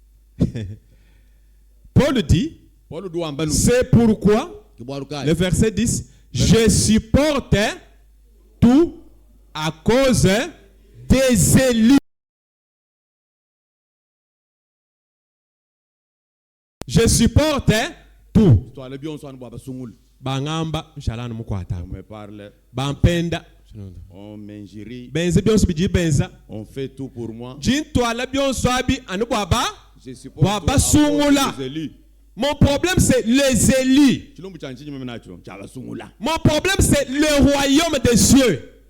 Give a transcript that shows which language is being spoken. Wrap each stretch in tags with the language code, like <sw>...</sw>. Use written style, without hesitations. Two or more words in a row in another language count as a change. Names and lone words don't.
<fr>Paul dit, c'est pourquoi, le verset 10, je supporte tout à cause des élus. Je supporte tout.</fr> <lua>Bangamba, shalana mukwata. Bampenda.</lua> <fr>On m'injurie. On fait tout pour moi. Je supporte les élus. Mon problème c'est les élus. Mon problème c'est le royaume des cieux.</fr>